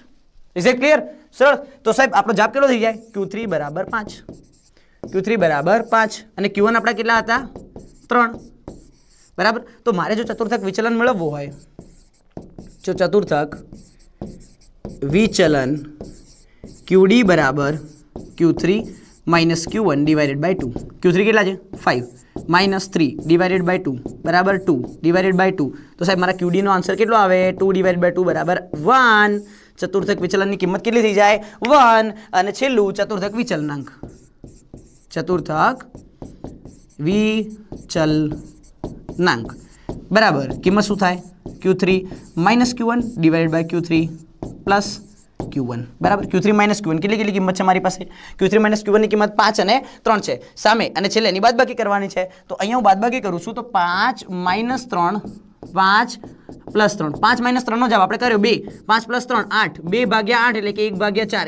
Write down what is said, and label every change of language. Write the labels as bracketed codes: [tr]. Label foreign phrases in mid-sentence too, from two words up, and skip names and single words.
[en] is it clear? [gu] સરળ. તો સાહેબ આપણો જવાબ કેટલો થઈ જાય? Q3 બરાબર 5. અને Q1 આપણા કેટલા હતા? 3. બરાબર. તો મારે જો ચતુર્થક વિચલન મેળવવું હોય, QD બરાબર [en] Q3 minus Q1 divided by 2. [gu] Q3 કેટલા છે? [en] 5 minus 3 divided by 2 બરાબર 2 divided by 2. [gu] તો સાહેબ મારા QD નો આન્સર કેટલો આવે? [en] 2 divided by 2 [gu] બરાબર 1. ચતુર્થક વિચલનની કિંમત કેટલી થઈ જાય? 1. અને છેલ્લું ચતુર્થક વિચલનાંક. બરાબર કિંમત શું થાય? [en] Q3 minus Q1 divided by Q3 plus Q1. [gu] બરાબર. [en] Q3 minus Q1 [gu] કેટલી કિંમત છે મારી પાસે? [en] Q3 minus Q1 [gu] ની કિંમત 5 અને 3 છે સામે, અને છેલ્લે એની બાદબાકી કરવાની છે. તો અહીંયા હું બાદબાકી કરું છું તો [en] 5 minus 3 5 plus 3. 5 minus 3 [gu] નો જવાબ આપણે કર્યો 2. [en] 5 plus 3 [gu] 8. 2/8 એટલે કે 1/4.